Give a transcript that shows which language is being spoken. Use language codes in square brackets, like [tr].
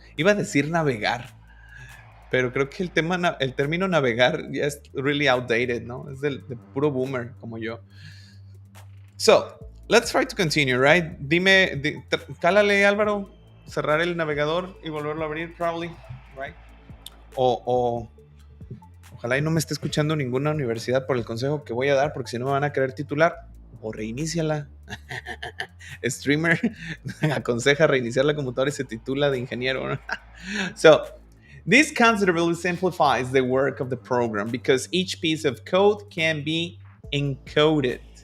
[es] Iba a decir navegar, pero creo que el término navegar ya es [en] really outdated, [es] ¿no? Es de puro boomer como yo. [en] So, let's try to continue, right? [es] Cálale, Álvaro, cerrar el navegador y volverlo a abrir, [en] probably, right? [es] Ojalá y no me esté escuchando ninguna universidad por el consejo que voy a dar, porque si no me van a querer titular. O reiníciala. Streamer aconseja reiniciar la computadora y se titula de ingeniero. [en] So, this considerably simplifies the work of the program because each piece of code can be encoded.